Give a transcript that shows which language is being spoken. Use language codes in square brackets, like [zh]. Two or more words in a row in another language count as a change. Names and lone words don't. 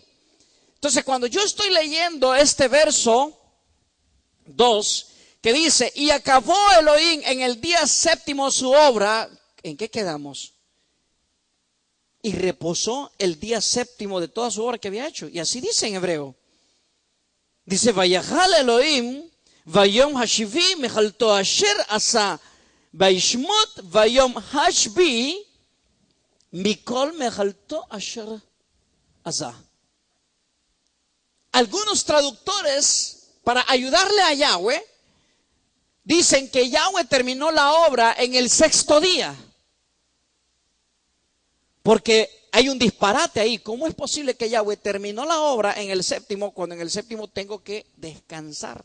[es] Entonces cuando yo estoy leyendo este verso 2, que dice, y acabó Elohim en el día séptimo su obra, ¿en qué quedamos? Y reposó el día séptimo de toda su obra que había hecho. Y así dice en hebreo. Dice, [he] ויכל אלהים, ביום השביעי, מלאכתו אשר עשה, וישבת, ביום השביעי, מכל מלאכתו אשר עשה. [es] Algunos traductores, para ayudarle a Yahweh, dicen que Yahweh terminó la obra en el 6º día. Porque hay un disparate ahí. ¿Cómo es posible que Yahweh terminó la obra en el séptimo cuando en el séptimo tengo que descansar?